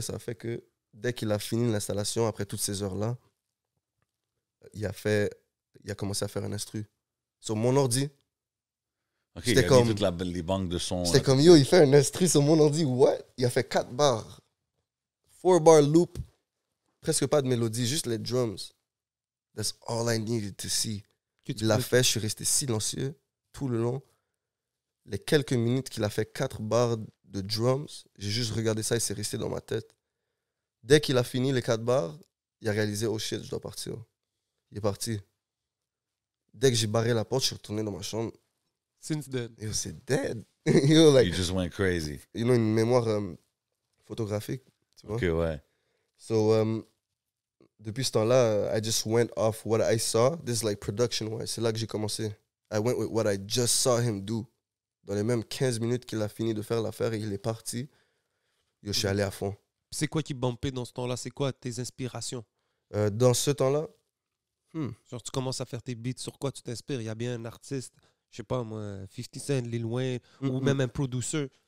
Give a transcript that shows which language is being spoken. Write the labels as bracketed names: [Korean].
[French] Ça a fait que dès qu'il a fini l'installation, après toutes ces heures-là, il a commencé à faire un instru. Sur mon ordi. OK, C'était il a comme- mis toutes les banques de sons. C'était comme, yo, il fait un instru sur mon ordi. [English] What? [French] Il a fait 4 barres. 4-bar loop, presque pas de mélodie, juste les drums. [English] That's all I needed to see. [French] Il l'a fait, je suis resté silencieux tout le long. Les quelques minutes qu'il a fait 4 barres de drums, j'ai juste regardé ça et c'est resté dans ma tête. Dès qu'il a fini les 4 barres, il a réalisé, [English] oh shit, [French] je dois partir. Il est parti. Dès que j'ai barré la porte, je suis retourné dans ma chambre. [English] Since then. [French] Yo, c'est dead. Yo, like, [English] You just went crazy. [French] une mémoire photographique, tu vois. OK, ouais. [English] So, [French] depuis ce temps-là, [English] I just went off what I saw. This is like production-wise. [French] C'est là que j'ai commencé. [English] I went with what I just saw him do. [French] Dans les mêmes 15 minutes qu'il a fini de faire l'affaire et il est parti, yo, je suis allé à fond. C'est quoi qui bumpait dans ce temps-là? C'est quoi tes inspirations? Dans ce temps-là, Genre, tu commences à faire tes beats, sur quoi tu t'inspires? Il y a bien un artiste, je sais pas moi, 50 Cent, Lil Wayne, ou même un producer.